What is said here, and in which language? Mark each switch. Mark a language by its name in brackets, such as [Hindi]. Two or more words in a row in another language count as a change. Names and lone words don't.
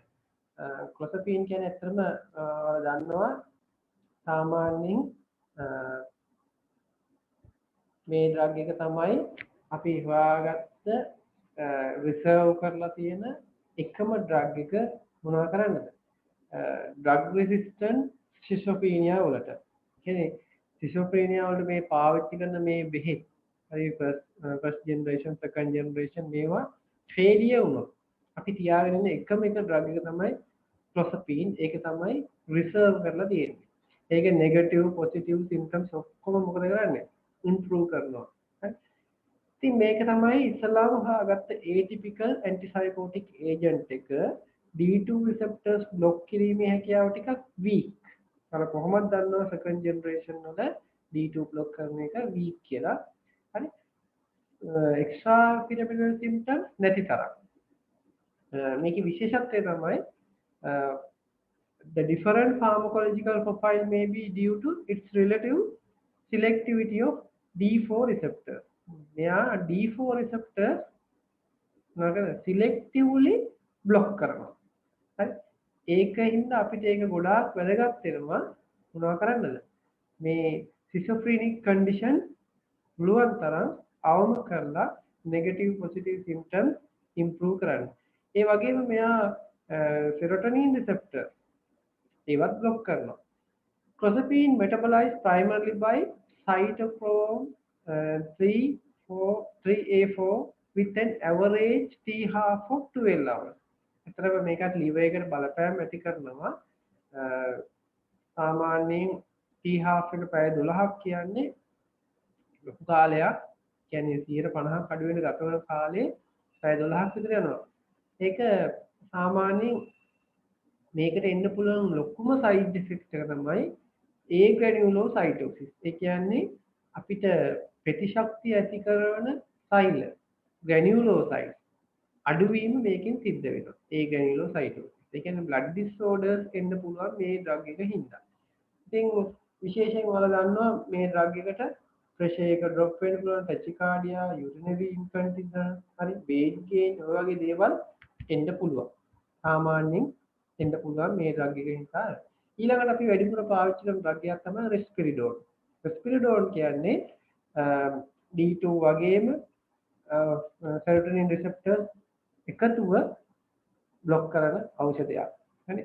[Sinhala] ක්ලොසපීන් කියන්නේ ඇත්තටම ඔයාලා දන්නවා සාමාන්‍යයෙන් මේ ඩ්‍රග් එක තමයි අපි හොයාගත්ත රිසර්ව් කරලා තියෙන එකම ඩ්‍රග් එක මොනවා කරන්නද? [English] drug resistant schizophrenia වලට. [Sinhala] කියන්නේ ස්කිසොෆ්‍රීනියා වලට මේ පාවිච්චි කරන මේ බෙහෙත් හරි [English] first generation second generation [Sinhala] මේවා failure වුණොත් අපි තියාගෙන ඉන්න එකම එක ඩ්‍රග් එක තමයි ක්ලොසපීන්. ඒක තමයි රිසර්ව් කරලා තියෙන්නේ. ඒක [English] negative positive symptoms [Sinhala] ඔක්කොම මොකද කරන්නේ? ඉම්ප්‍රූව් කරනවා. හරි. ඉතින් මේක තමයි ඉස්සලාම හොයාගත්ත [English] atypical antipsychotic agent [Sinhala] එක [English] D2 receptors block [Sinhala] කිරීමේ හැකියාව ටිකක් weak. අර කොහොමද දන්නවා [English] second generation [Sinhala] වල D2 block කරන එක weak කියලා. හරි. extra pyramidal symptoms නැති තරම්. මේකේ විශේෂත්වය තමයි [English] the different pharmacological profile may be due to its relative selectivity of D4 receptors. [Sinhala] මෙයා [English] D4 receptors [Sinhala] නේද selectively block කරනවා. හරි. ඒකින්ද අපිට ඒක ගොඩාක් වැදගත් වෙනවා මොනවා කරන්නද? මේ [English] schizophrenic condition [Sinhala] පුළුවන් තරම් අවම කරලා [English] negative positive symptoms improve [Sinhala] කරන්න. ඒ වගේම මෙයා [English] serotonin receptor [Sinhala] ඒවත් block කරනවා. [English] Clozapine metabolized primarily by cytochrome 3A4 with an average T-half of 12 hours. [Sinhala] ඇත්තටම මේකත් liver එකට බලපෑම් ඇති කරනවා. සාමාන්‍යයෙන් T-half එක පැය 12ක් කියන්නේ ලොකු කාලයක්. කියන්නේ 50ක් අඩු වෙන ගත වෙන කාලේ පැය 12ක් විතර යනවා. ඒක සාමාන්‍යයෙන් මේකට එන්න පුළුවන් ලොකුම [English] side effect [Sinhala] එක තමයි agranuloscytosis. ඒ කියන්නේ අපිට ප්‍රතිශක්තිය ඇති කරන සෛල granulocytes අඩුවීම මේකෙන් සිද්ධ වෙනවා. agranuloscytosis. ඒ කියන්නේ [English] blood disorders [Sinhala] එන්න පුළුවන් මේ ඩ්‍රග් එක හින්දා. ඉතින් විශේෂයෙන් ඔයාලා දන්නවා මේ ඩ්‍රග් එකට ප්‍රෙෂර් එක ඩ්‍රොප් වෙන්න පුළුවන් [English] tachycardia, urinary incontinence, [Sinhala] හරි [English] weight gain [Sinhala] ඔය වගේ දේවල් එන්න පුළුවන්. සාමාන්‍යයෙන් එන්න පුළුවන් මේ ඩ්‍රග් එක නිසා. ඊළඟට අපි වැඩිපුර පාවිච්චි කරන ඩ්‍රග් එකක් තමයි risperidone. risperidone කියන්නේ D2 වගේම [English] serotonin receptors [Sinhala] එකතුව බ්ලොක් කරන ඖෂධයක්. හරි.